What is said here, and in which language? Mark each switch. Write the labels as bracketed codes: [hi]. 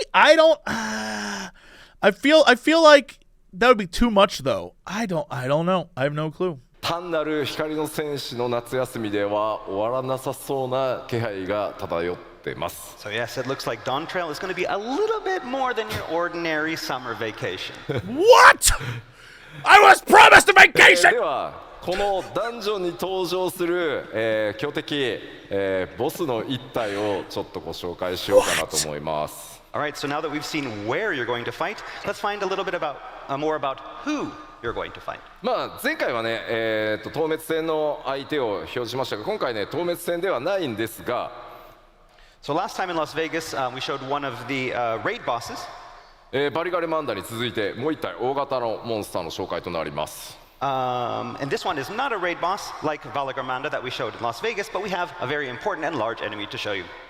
[en] I feel like that would be too much though. I don't know. I have no clue. [ja] 単なる光の戦士の夏休みでは終わらなさそうな気配が漂ってます。 [en] So yes, it looks like Dawn Trail is going to be a little bit more than your ordinary summer vacation. What? I was promised a vacation! [ja] ではこのダンジョンに登場する、強敵、ボスの一体をちょっとご紹介しようかなと思います。 [en] Alright, so now that we've seen where you're going to fight, let's find a little bit about more about who you're going to fight. [ja] まあ前回はね、透滅戦の相手を表示しましたが、今回ね透滅戦ではないんですが、 [en] So last time in Las Vegas, we showed one of the raid bosses. [ja] バリガレマンダに続いてもう一体大型のモンスターの紹介となります。 [en] And this one is not a raid boss like Valagarmanda that we showed in Las Vegas, but we have a very important and large enemy to show you.